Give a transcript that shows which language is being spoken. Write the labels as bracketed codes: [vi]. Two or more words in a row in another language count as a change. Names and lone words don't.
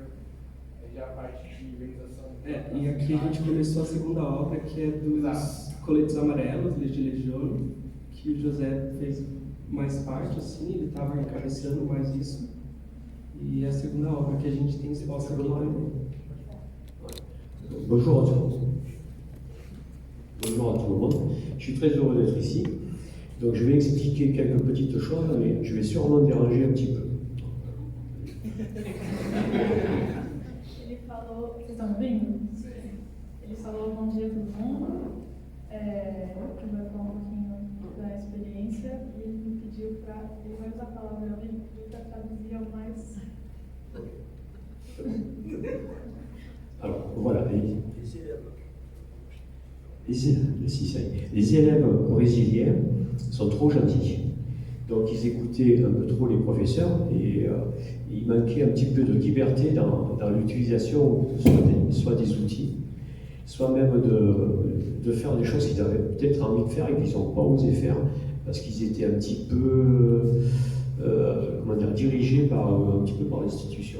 [pt] Aí já a parte de organização. E aqui a gente começou a segunda obra, que é dos coletes amarelos, de Legione, que o José fez mais parte, assim, ele estava encabeçando mais isso. E a segunda obra que a gente tem exposta aqui também. [fr] Bonjour à tout le monde. Bonjour à tout le monde. Je suis très heureux d'être ici. Donc je vais expliquer quelques petites choses, mais je vais sûrement déranger un petit peu. [pt] Ele falou, vocês estão ouvindo? Ele falou bom dia a todo mundo, que vai falar um pouquinho da experiência, e ele me pediu para, ele vai usar a palavra, ele me pediu para traduzir ao mais. [fr] Alors voilà, les élèves brésiliens sont trop gentils. Donc ils écoutaient un peu trop les professeurs et il manquait un petit peu de liberté dans l'utilisation soit des outils, soit même de faire des choses qu'ils avaient peut-être envie de faire et qu'ils n'ont pas osé faire parce qu'ils étaient un petit peu dirigés un petit peu par l'institution.